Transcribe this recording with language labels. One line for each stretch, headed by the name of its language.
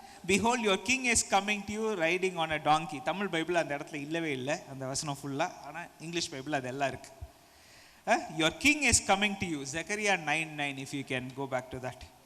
English: Behold, your king is coming to you riding on a donkey.
Tamil: Tamil Bible அந்த இடத்துல இல்லவே இல்லை அந்த வசனம் ஃபுல்லாக. ஆனால் இங்கிலீஷ் பைபிள் அது எல்லாம் இருக்கு.
English: Your king is coming to you. Zechariah 9:9, if you can go back to that.